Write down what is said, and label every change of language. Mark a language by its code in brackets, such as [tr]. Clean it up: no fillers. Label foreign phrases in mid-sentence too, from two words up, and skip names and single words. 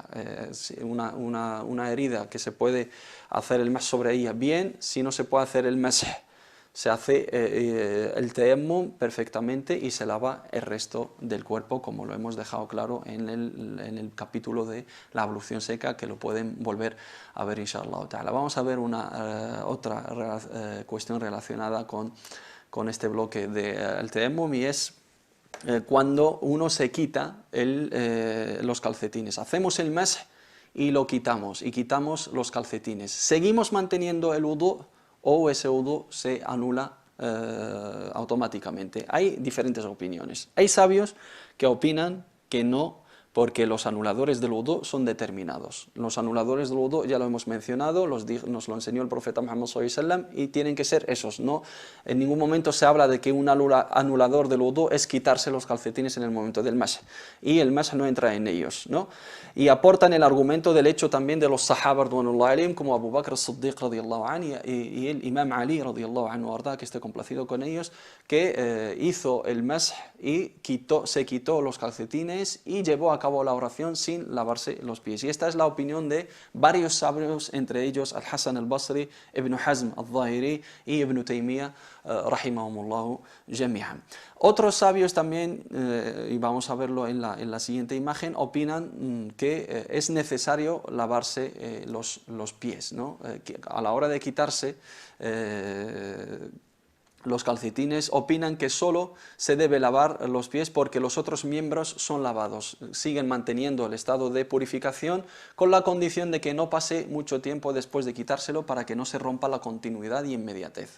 [es] Una herida que se puede hacer el mash sobre ella bien, si no se puede hacer el mash, se hace el tayammum perfectamente y se lava el resto del cuerpo, como lo hemos dejado claro en el capítulo de la ablución seca, que lo pueden volver a ver [ar] إن شاء الله تعالى. [es] Vamos a ver otra cuestión relacionada con este bloque del tayammum, y es cuando uno se quita los calcetines. Hacemos el mash y lo quitamos, y quitamos los calcetines. ¿Seguimos manteniendo el wudu o ese wudu se anula automáticamente? Hay diferentes opiniones. Hay sabios que opinan que no, porque los anuladores del wudu son determinados. Los anuladores del wudu ya lo hemos mencionado, nos lo enseñó el profeta Muhammad [ar] صلى الله عليه وسلم, [es] y tienen que ser esos. No, en ningún momento se habla de que un anulador del wudu es quitarse los calcetines en el momento del mash, y el mash no entra en ellos, ¿no? Y aportan el argumento del hecho también de los sahaba [ar] رضي الله عنهم, [es] como Abu Bakr as-Siddiq [ar] رضي الله عنه [es] y el imam Ali [ar] رضي الله عنه, [es] que esté complacido con ellos, que hizo el mash y se quitó los calcetines y llevó a cabo la oración sin lavarse los pies. Y esta es la opinión de varios sabios, entre ellos Al-Hasan al-Basri, Ibn Hazm al-Zahiri y Ibn Taymiyyah, [ar] رحمهم الله جميعا. [es] Otros sabios también, y vamos a verlo en la siguiente imagen, opinan que es necesario lavarse los pies, ¿no? Que a la hora de quitarse los calcetines, opinan que solo se debe lavar los pies porque los otros miembros son lavados, siguen manteniendo el estado de purificación, con la condición de que no pase mucho tiempo después de quitárselo para que no se rompa la continuidad y inmediatez.